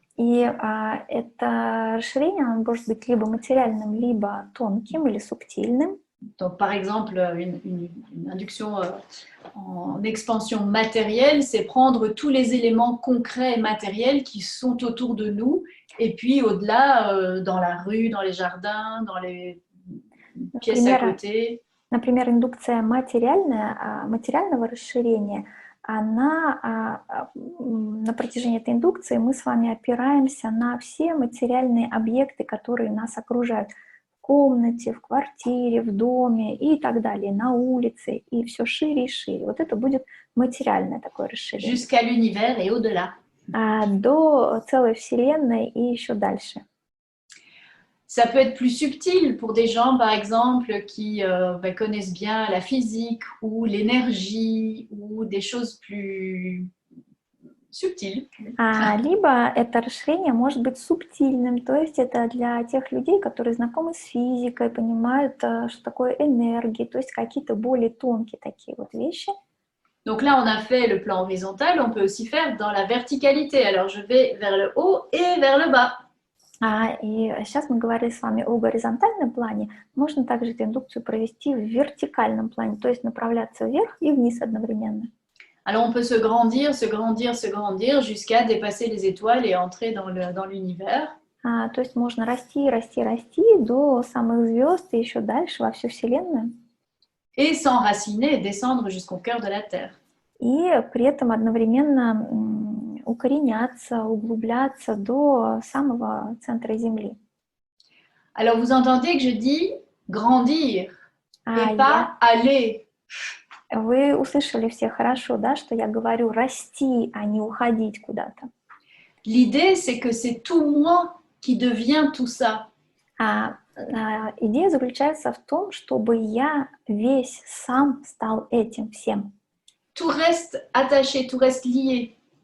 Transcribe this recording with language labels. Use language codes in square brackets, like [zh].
[ru] И это расширение, оно может быть либо материальным, либо тонким или субтильным. [fr] Donc, par exemple, une induction en expansion matérielle, c'est prendre tous les éléments concrets et matériels qui sont autour de nous, et puis au-delà, dans la rue, dans les jardins, dans les pièces à côté. [ru] Например, индукция материального расширения, она на протяжении этой индукции мы с вами опираемся на все материальные объекты, которые нас окружают. В комнате, в квартире, в доме и так далее, на улице, и все шире и шире. Вот это будет материальное такое расширение. [fr] Jusqu'à l'univers et au-delà. [ru] До целой Вселенной и еще дальше. [fr] Ça peut être plus subtil pour des gens, par exemple, qui connaissent bien la physique ou l'énergie ou des choses plus subtiles. [ru] Либо это расширение может быть субтильным, то есть это для тех людей, которые знакомы с физикой, понимают, что такое энергия, то есть какие-то более тонкие такие вот вещи. [fr] Donc là, on a fait le plan horizontal, on peut aussi faire dans la verticalité. Alors, je vais vers le haut et vers le bas. [ru] И сейчас мы говорили с вами о горизонтальном плане. Можно также эту индукцию провести в вертикальном плане, то есть направляться вверх и вниз одновременно. [fr] Alors, on peut se grandir, se grandir, se grandir jusqu'à dépasser les étoiles et entrer dans l'univers. [ru] То есть можно расти, расти, расти до самых звезд и еще дальше во всю Вселенную. [fr] Et s'enraciner et descendre jusqu'au cœur de la Terre. [ru] И при этом одновременно укореняться, углубляться до самого центра Земли. [fr] Alors, vous entendez que je dis grandir et pas aller. [ru] Вы услышали все хорошо, да, что я говорю расти, а не уходить куда-то. [fr] L'idée, c'est que c'est tout moi qui devient tout ça. [ru] Идея заключается в том, чтобы я весь сам стал этим всем. [fr] Tout reste attaché, tout reste lié.